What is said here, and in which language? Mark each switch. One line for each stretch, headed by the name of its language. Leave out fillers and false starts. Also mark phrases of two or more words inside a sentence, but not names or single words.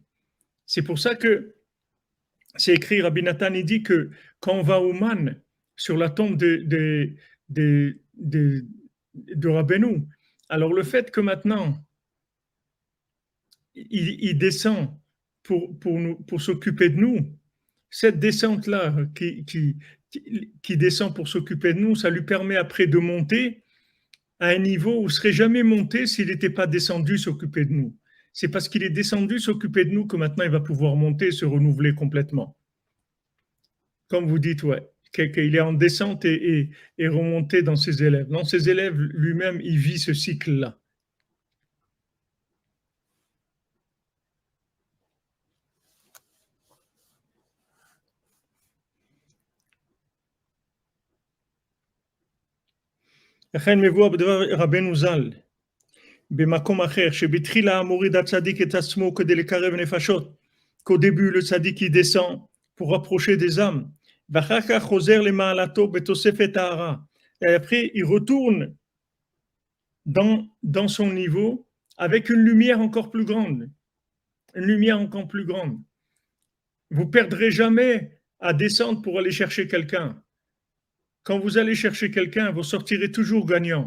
French: C'est pour ça que c'est écrit, Rabbi Nathan, il dit que quand on va au Man, sur la tombe de Rabbeinu, alors le fait que maintenant, il descend pour s'occuper de nous, cette descente-là qui descend pour s'occuper de nous, ça lui permet après de monter à un niveau où il ne serait jamais monté s'il n'était pas descendu s'occuper de nous. C'est parce qu'il est descendu s'occuper de nous que maintenant il va pouvoir monter et se renouveler complètement. Comme vous dites, ouais, qu'il est en descente et remonté dans ses élèves. Dans ses élèves, lui-même, il vit ce cycle-là.
Hebrew: לכן מבואר בדבר רבנו ז"ל, במקום אחר, שבתחילה מוריד הצדיק את עצמו כדי לקרב נפשות,
French: qu'au début le tzaddik il descend pour rapprocher des âmes,
Hebrew: ואחר כך חוזר למעלתו בתוספת טהרה,
French: et après il retourne dans son niveau avec une lumière encore plus grande, une lumière encore plus grande. Vous perdrez jamais à descendre pour aller chercher quelqu'un. Quand vous allez chercher quelqu'un, vous sortirez toujours gagnant.